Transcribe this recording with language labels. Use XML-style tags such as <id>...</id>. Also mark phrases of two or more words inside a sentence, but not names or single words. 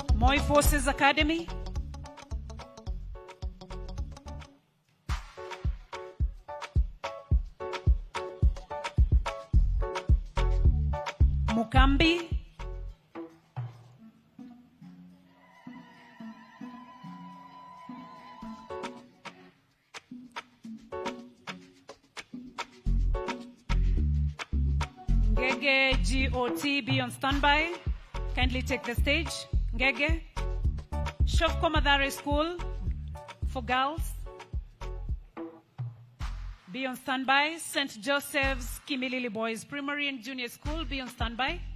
<en>Moi Forces Academy. Mukambi. Ngege GOT, be on standby. Kindly take the stage. Ngege. Shofko Madare School for girls. Be on standby. St. Joseph's Kimilili Boys Primary and Junior School, be on standby.</en>